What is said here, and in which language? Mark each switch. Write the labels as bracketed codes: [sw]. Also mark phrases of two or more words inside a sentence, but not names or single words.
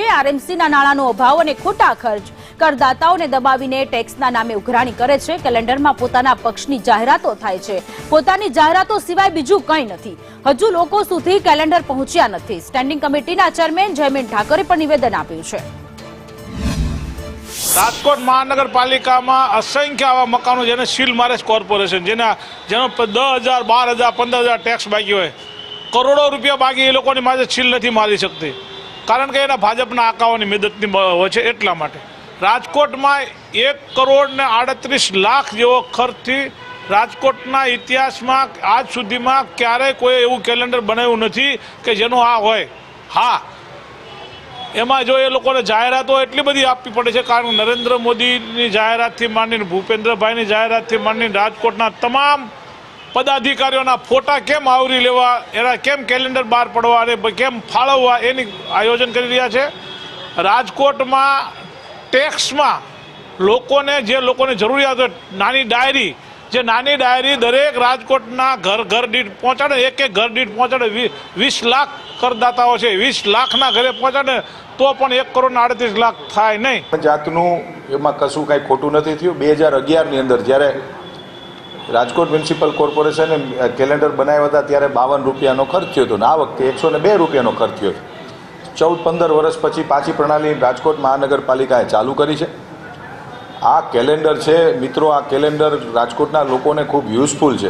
[gu] આરએમસીના નાણાંનો અભાવ અને ખોટા ખર્ચ કરદાતાઓને દબાવીને ટેક્સના નામે ઉઘરાણી કરે છે। કેલેન્ડરમાં પોતાના પક્ષની જાહેરાતો થાય છે। પોતાની જાહેરાતો સિવાય બીજું કંઈ નથી। હજુ લોકો સુધી કેલેન્ડર પહોંચ્યા નથી। સ્ટેન્ડિંગ કમિટીના ચેરમેન જયમીન ઠાકરે પણ નિવેદન આપ્યું છે। રાજકોટ મહાનગરપાલિકામાં અસંખ્ય આવા મકાનો જેને સીલ મારે કોર્પોરેશન જેનો 10,000 12,000 15,000 ટેક્સ બાકી હો કરોડો રૂપિયા બાકી એ લોકો માથે સીલ નહીં મારી શકતી કારણ કે ભાજપના આકાઓની મદદની હોય છે। એટલા માટે રાજકોટ માં 1,38,00,000 જેવો ખર્ચ થી રાજકોટના ઇતિહાસ માં આજ સુધી માં ક્યારે કોઈ એવું કેલેન્ડર બનાવ્યું નહીં કે જેનો આ હોય। હા એમાં જો એ લોકોને જાહેરાતો એટલી બધી આપવી પડે છે કારણ નરેન્દ્ર મોદીની જાહેરાતથી માંડીને ભૂપેન્દ્રભાઈની જાહેરાતથી માંડીને રાજકોટના તમામ પદાધિકારીઓના ફોટા કેમ આવરી લેવા એના કેમ કેલેન્ડર બહાર પાડવા અને કેમ ફાળવવા એની આયોજન કરી રહ્યા છે। રાજકોટમાં ટેક્સમાં લોકોને જે લોકોને જરૂરિયાત નાની ડાયરી જે નાની ડાયરી દરેક રાજકોટના ઘર ઘર દીઠ પહોંચાડે એક ઘર દીઠ પહોંચાડે 20 લાખ કરદાતાઓ છે 20 લાખના ઘરે પહોંચાડે તો પણ 1,38,00,000 થાય નહીં। જાતનું એમાં કશું કાંઈ ખોટું નથી થયું। 2011 ની અંદર જ્યારે રાજકોટ મ્યુનિસિપલ કોર્પોરેશને કેલેન્ડર બનાવ્યા હતા ત્યારે 52 રૂપિયાનો ખર્ચ થયો હતો અને આ વખતે 102 રૂપિયાનો ખર્ચ થયો છે। 14-15 વર્ષ પછી પાછી પ્રણાલી રાજકોટ મહાનગરપાલિકાએ ચાલુ કરી છે। આ કેલેન્ડર છે મિત્રો, આ કેલેન્ડર રાજકોટના લોકોને ખૂબ યુઝફુલ છે।